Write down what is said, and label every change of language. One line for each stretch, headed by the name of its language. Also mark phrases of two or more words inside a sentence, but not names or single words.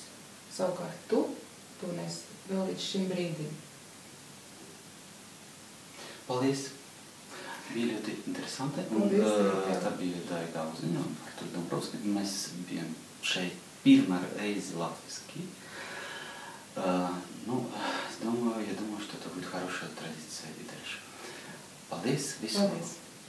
Latvian: Savukārt tu to nesi vēl līdz šim brīdim. Paldies! Bija ļoti interesanti, un tā bija Daiga Uziņa un Artur Dombrovski. Mēs bijām šeit pirmā reizi latviski.
Russian: Я думаю, что это будет хорошая традиция и дальше.
Latvian: Paldies! Visu! Paldies!